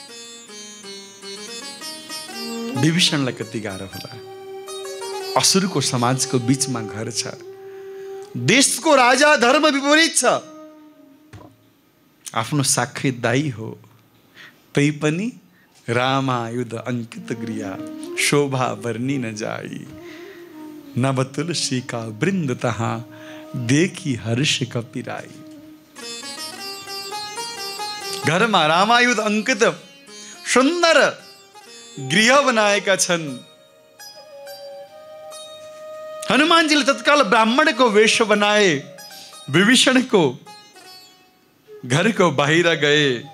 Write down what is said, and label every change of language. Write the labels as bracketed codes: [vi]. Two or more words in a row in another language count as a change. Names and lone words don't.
[ne] विभीषणलाई कति गाह्रो होला। असुरको समाजको बीचमा घर छ, देशको राजा धर्म विपरीत छ, आफ्नो साखी दाई हो, तै पनि [awa] रामायुध अंकित गृह शोभा वर्णि न जाई, नव तुलसी का वृंद तहाँ देखी हर्ष कपिराई। [ne] घरमा रामायुध अंकित सुन्दर गृह बनाएका छन्। हनुमानजीले तत्काल ब्राह्मणको वेश बनाए, विभीषणको घरको बाहिर गए।